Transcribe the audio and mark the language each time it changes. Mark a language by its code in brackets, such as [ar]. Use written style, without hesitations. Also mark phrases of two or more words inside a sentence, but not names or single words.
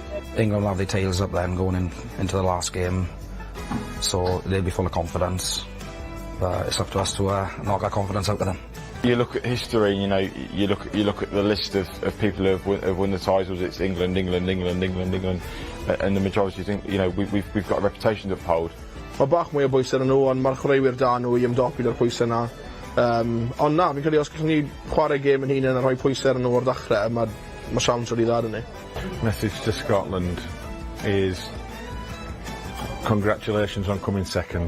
[en] England will have their tails up then going into the last game, so they'll be full of confidence. But it's up to us to knock that confidence out of them. You look at history, you know, you look at the list of people who have won the titles. It's England, and the majority think, you know, we've got a reputation to uphold. [cy] Mae bach mwy o bwysau yn nhw, ond mae'r chwaraewyr da nhw i ymdopi da'r pwysau yna. Ond na, fi'n credu os gallwn ni chwarae gêm yn hunain a rhoi pwysau yn nhw o'r ddechrau, mae siawns wedi dda ni. [en] Message to Scotland is congratulations on coming second.